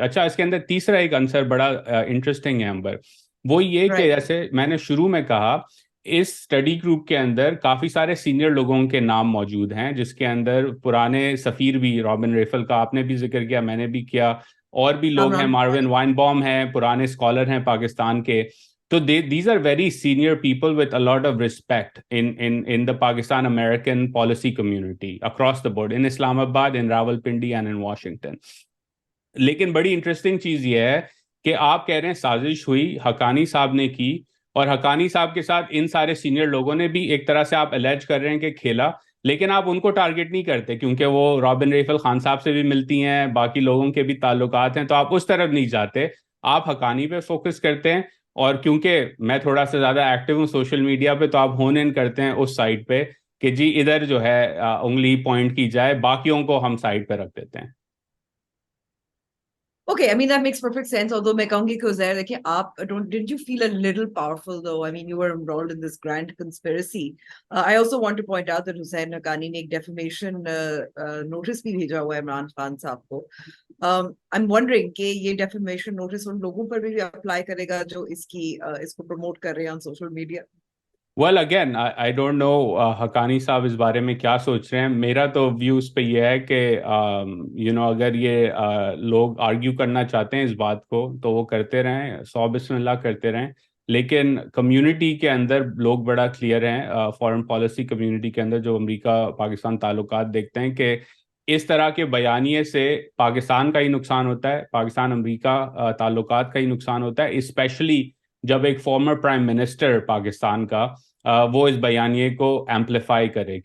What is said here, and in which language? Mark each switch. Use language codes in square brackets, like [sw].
[ur] اچھا, اس کے اندر تیسرا ایک عنصر بڑا انٹرسٹنگ ہے امبر, وہ یہ کہ جیسے میں نے شروع میں کہا, اس اسٹڈی گروپ کے اندر کافی سارے سینئر لوگوں کے نام موجود ہیں, جس کے اندر پرانے سفیر بھی, رابن ریفل کا آپ نے بھی ذکر کیا, میں نے بھی کیا, اور بھی لوگ ہیں, ماروین وائن بوم ہیں, پرانے اسکالر ہیں پاکستان کے. [en] تو these are very senior people with a lot of respect in the Pakistan American policy community across the board, in Islamabad, in Rawalpindi and in Washington. [ur] لیکن بڑی انٹرسٹنگ چیز یہ ہے کہ آپ کہہ رہے ہیں سازش ہوئی, حقانی صاحب نے کی, اور حقانی صاحب کے ساتھ ان سارے سینئر لوگوں نے بھی ایک طرح سے آپ الیج کر رہے ہیں کہ کھیلا, لیکن آپ ان کو ٹارگٹ نہیں کرتے کیونکہ وہ رابن ریفل خان صاحب سے بھی ملتی ہیں, باقی لوگوں کے بھی تعلقات ہیں, تو آپ اس طرف نہیں جاتے, آپ حقانی پہ فوکس کرتے ہیں. اور کیونکہ میں تھوڑا سا زیادہ ایکٹیو ہوں سوشل میڈیا پہ, تو آپ ہون ان کرتے ہیں اس سائٹ پہ کہ جی ادھر جو ہے انگلی پوائنٹ کی جائے, باقیوں کو ہم سائٹ پہ رکھ دیتے ہیں. [en] Okay, I mean, that makes perfect sense. Although [ur] میں کہوں گی کہ [en] Uzair, [ur] دیکھیں آپ [en] didn't you feel a little powerful though? I mean, you were enrolled in this grand conspiracy. I also want to point out that Hussain Haqqani [ur] نے ایک defamation notice بھی بھیجا ہوا ہے عمران خان صاحب کو. [en] I'm wondering [ur] کہ یہ defamation notice ان لوگوں پر بھی apply کرے گا جو اس کو promote کر رہے ہیں [en] on social media. Well, again, I don't know [ur] Haqqani صاحب اس بارے میں کیا سوچ رہے ہیں. میرا تو ویو اس پہ یہ ہے کہ اگر یہ لوگ آرگیو کرنا چاہتے ہیں اس بات کو تو وہ کرتے رہیں, 100 بسم اللہ کرتے رہیں, لیکن کمیونٹی کے اندر لوگ بڑا کلیئر ہیں, فارن پالیسی کمیونٹی کے اندر جو امریکہ پاکستان تعلقات دیکھتے ہیں, کہ اس طرح کے بیانیے سے پاکستان کا ہی نقصان ہوتا ہے, پاکستان امریکہ تعلقات کا ہی نقصان ہوتا ہے, اسپیشلی جب ایک فارمر پرائم منسٹر پاکستان کا وہ اس بیانیے کو ایمپلیفائی کرے.